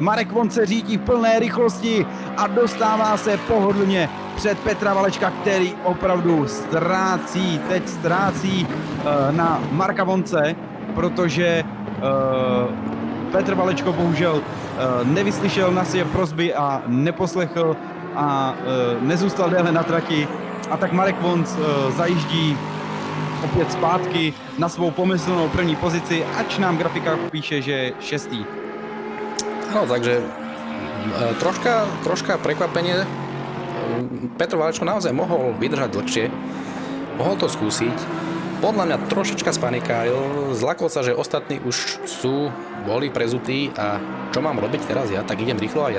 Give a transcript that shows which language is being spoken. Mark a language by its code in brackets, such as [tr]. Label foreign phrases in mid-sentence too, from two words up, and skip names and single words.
[cs] Marek Vonc se řítí v plné rychlosti a dostává se pohodlně před Petra Valečka, který opravdu teď ztrácí na Marka Vonce, protože Petr Valečko bohužel nevyslyšel na své prosby a neposlechl a nezůstal déle na trati. A tak Marek Vonc zajíždí opět zpátky na svou pomyslnou první pozici, ač nám grafika píše, že je 6. [sk] No, takže troška prekvapenie. Petr Valečko naozaj mohol vydržať dlhšie, mohol to skúsiť. Podľa mňa trošička spanikáril, zlakol sa, že ostatní už boli prezutí a čo mám robiť teraz ja, tak idem rýchlo aj ja.